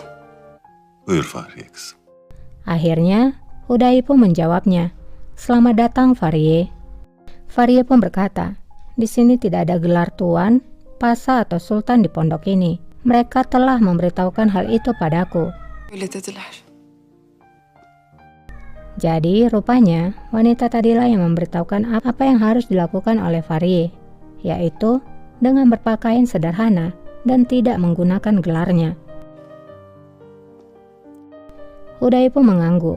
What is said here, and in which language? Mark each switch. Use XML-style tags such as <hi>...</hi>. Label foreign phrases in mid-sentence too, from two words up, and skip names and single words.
<tr>Buyur Fahriye kızım.</tr> <id>Akhirnya, Hudai pun menjawabnya, selamat datang Farie. Farie pun berkata, di sini tidak ada gelar tuan, Pasha atau sultan di pondok ini. Mereka telah memberitahukan hal itu padaku.</id> <tr>Öyle dediler.</tr> <id>Jadi rupanya wanita tadilah yang memberitahukan apa yang harus dilakukan oleh Farie, yaitu dengan berpakaian sederhana dan tidak menggunakan gelarnya. Hudai pun mengangguk.</id>